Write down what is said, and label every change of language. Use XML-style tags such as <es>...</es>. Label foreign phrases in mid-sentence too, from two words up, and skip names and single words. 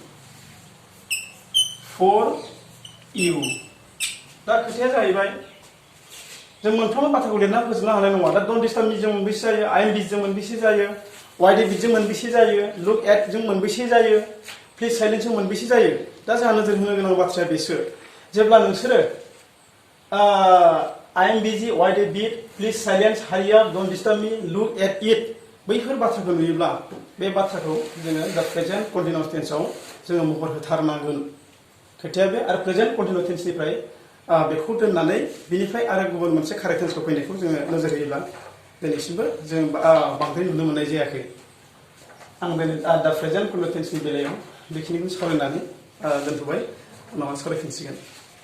<en>for you</en> <brx>दा खोथाया जाहैबाय जों मोनफ्रोमबो बाथ्राखौ लिरना फोजोबनो हानाय नङा दा</brx> <en>don't disturb me</en> <brx>जों मोनबेसे जायो</brx> <en>I am bit</en> <brx>जों मोनबेसे जायो</brx> <en>wait a bit</en> <brx>जों मोनबेसे जायो</brx> <en>look at</en> <brx>जों मोनबेसे जायो</brx> <en>please silence</en> <brx>जों मोनबेसे जायो दा जोंहा नोजोर होनो गोनां बाथ्राया बेसो जेब्ला नोंसोरो</brx> <en>I am busy, why a bit, please silence, hurry up, don't disturb me, look at it.</en> <brx>बैफोर बाथ्राखौ नुयोब्ला बे बाथ्राखौ जोङो दा</brx> <en>present continuous tense</en> <brx>जोङो महर होथारनांगोन खोथाया बे आरो</brx> <en>present continuous tense</en> <brx>बेखौ दोननानै बिनिफ्राय आरो गुबुन मोनसे</brx> <en>correct tense</en> <brx>फैनायखौ जोङो नोजोर होयोब्ला दिनैसिमबो जों बांद्राय नुनो मोननाय जायाखै आं दा</brx> <en>present continuous tense</en> <brx>बेलायाव बेखिनिखौ सावरायनानै दोनथ'बाय उनाव सावरायफिनसिगोन</brx>